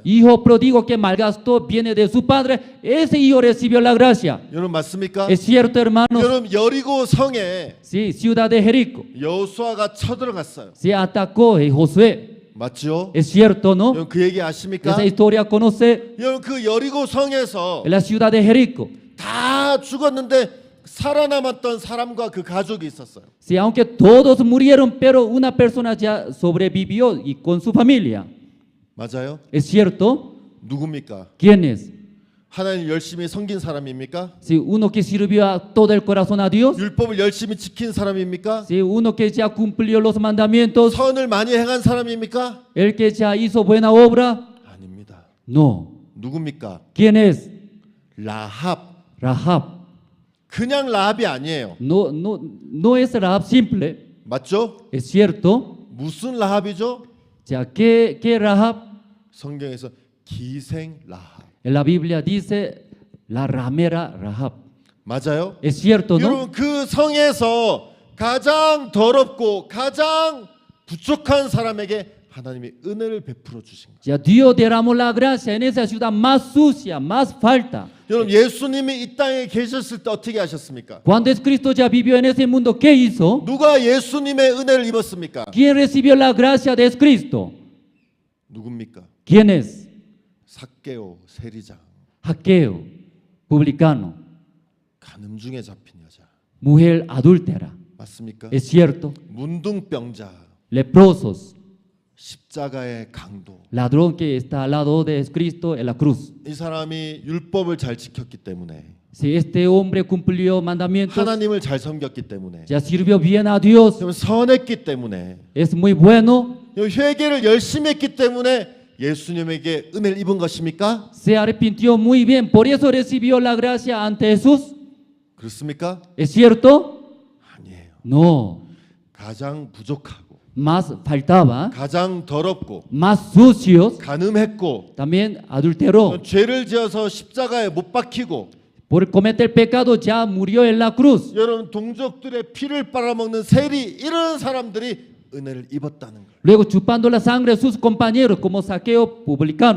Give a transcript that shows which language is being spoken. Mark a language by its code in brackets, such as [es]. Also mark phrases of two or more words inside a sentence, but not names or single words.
[es] Hijo pródigo que malgastó viene de su padre, ese hijo recibió la gracia. [ko] 여러분 맞습니까? [es] Es cierto, hermanos. [ko] 여러분 여리고 성에 [es] Sí, ciudad de Jericó. [ko] 여호수아가 쳐들어갔어요. [es] Se atacó Josué. [ko] 맞죠? [es] Es cierto, ¿no? [ko] 여러분 그 얘기 아십니까? [es] Esa historia conoce. [ko] 여러분 그 여리고 성에서 [es] En la ciudad de Jericó. [ko] 다 죽었는데 살아남았던 사람과 그 가족이 있었어요. [es] Sí, aunque todos murieron, pero una persona ya sobrevivió y con su familia. [ko] 맞아요? [es] ¿Es cierto? [ko] 누굽니까? [es] ¿Quién es? [ko] 하나님 열심히 섬긴 사람입니까? [es] Si uno que sirvió a todo el corazón a Dios. [ko] 율법을 열심히 지킨 사람입니까? [es] Si uno que ya cumplió los mandamientos. [ko] 선을 많이 행한 사람입니까? [es] El que ya hizo buena obra. [ko] 아닙니다. [es] No. [ko] 누굽니까? [es] ¿Quién es? [ko] 라합. [es] Rahab. [ko] 그냥 라합이 아니에요. [es] No es Rahab simple. [ko] 맞죠? [es] ¿Es cierto? [ko] 무슨 라합이죠? [es] Ya, ¿qué Rahab? [ko] 성경에서 기생 라합. [es] En la Biblia dice la ramera Rahab. [ko] 맞아요? [es] ¿Es cierto, no? [ko] 여러분 그 성에서 가장 더럽고 가장 부족한 사람에게 하나님이 은혜를 베풀어 주신 거예요. [es] Ya Dios derramó la gracia en esa ciudad más sucia, más falta. [ko] 여러분 예수님이 이 땅에 계셨을 때 어떻게 하셨습니까? [es] Cuando Cristo ya vivió en ese mundo, ¿qué hizo? [ko] 누가 예수님의 은혜를 입었습니까? [es] ¿Quién recibió la gracia de Cristo? [ko] 누굽니까? [es] ¿Quién es? [ko] 삭개오 세리장. [es] Hackeo, publicano, [ko] 간음 중에 잡힌 여자. [es] mujer adúltera. [ko] 맞습니까? [es] ¿Es cierto? [ko] 문둥병자. [es] Leprosos, [ko] 십자가의 강도. [es] ladrón que está al lado de Cristo en la cruz. [ko] 이 사람이 율법을 잘 지켰기 때문에 [es] Si este hombre cumplió mandamientos, [ko] 하나님을 잘 섬겼기 때문에 [es] ya sirvió bien a Dios, [ko] 선했기 때문에 [es] es muy bueno, [ko] 회개를 열심히 했기 때문에 예수님에게 은혜를 입은 것입니까? [es] se arrepintió muy bien, por eso recibió la gracia ante Jesús. [ko] 그렇습니까? [es] ¿Es cierto? [ko] 아니에요. [es] No, [ko] 가장 부족하고 [es] más faltaba, [ko] 가장 더럽고 [es] más sucios, [ko] 간음했고 [es] también adulteró. [ko] 죄를 지어서 십자가에 못 박히고 [es] Por cometer pecado ya murió en la cruz. [ko] 여러분 동족들의 피를 빨아먹는 세리 이런 사람들이 은혜를 입었다는 걸. [es] Luego chupando la sangre de sus compañeros como Saqueo publicano.